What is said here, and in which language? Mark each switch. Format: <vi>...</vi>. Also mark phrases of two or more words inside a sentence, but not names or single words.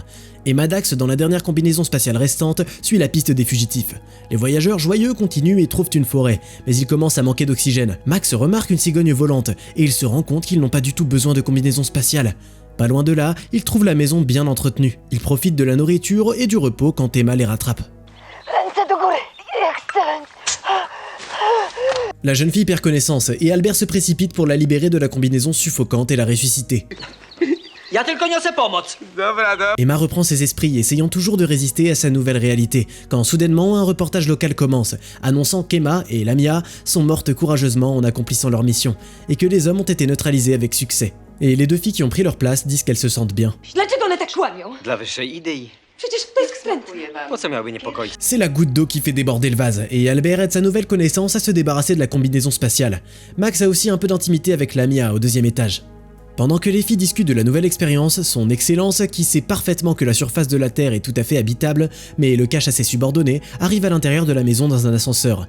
<fr>Et Maddax, dans la dernière combinaison spatiale restante, suit la piste des fugitifs. Les voyageurs joyeux continuent et trouvent une forêt, mais ils commencent à manquer d'oxygène. Max remarque une cigogne volante et il se rend compte qu'ils n'ont pas du tout besoin de combinaison spatiale. Pas loin de là, ils trouvent la maison bien entretenue. Ils profitent de la nourriture et du repos quand Emma les rattrape.</fr> <pl>Ręce do góry,</pl> <fr>Excellence. La jeune fille perd connaissance et Albert se précipite pour la libérer de la combinaison suffocante et la ressusciter.</fr> <pl>Ja tylko niosę pomoc!</pl> <fr>Emma reprend ses esprits, essayant toujours de résister à sa nouvelle réalité, quand soudainement un reportage local commence, annonçant qu'Emma et Lamia sont mortes courageusement en accomplissant leur mission, et que les hommes ont été neutralisés avec succès. Et les deux filles qui ont pris leur place disent qu'elles se sentent bien.</fr> <pl>Dlaczego one tak kłamią? Dla wyższej idei. Przecież to jest wstrętne. Po co miałby niepokoić?</pl> <fr>C'est la goutte d'eau qui fait déborder le vase, et Albert aide sa nouvelle connaissance à se débarrasser de la combinaison spatiale. Max a aussi un peu d'intimité avec Lamia au deuxième étage. Pendant que les filles discutent de la nouvelle expérience, son excellence, qui sait parfaitement que la surface de la Terre est tout à fait habitable, mais le cache à ses subordonnés, arrive à l'intérieur de la maison dans un ascenseur.</fr>